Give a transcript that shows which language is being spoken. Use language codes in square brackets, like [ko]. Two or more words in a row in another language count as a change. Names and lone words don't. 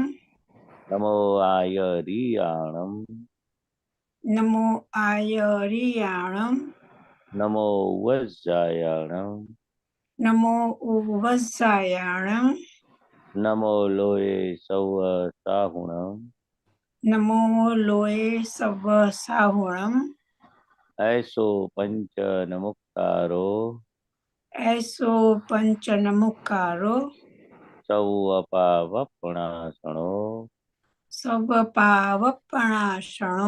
[pra] નમો આયરિયાણમ. નમો આયરિયાણમ. નમો વજ્જાયાણમ. નમો વજ્જાયાણમ. નમો લોય સૌ સાહુણમ. नमो लोये सव साहुणम ऐसो पंच नमुक्तारो ऐसो पंच नमुकारो सौ अपावपणासणो सब पावपणाशणो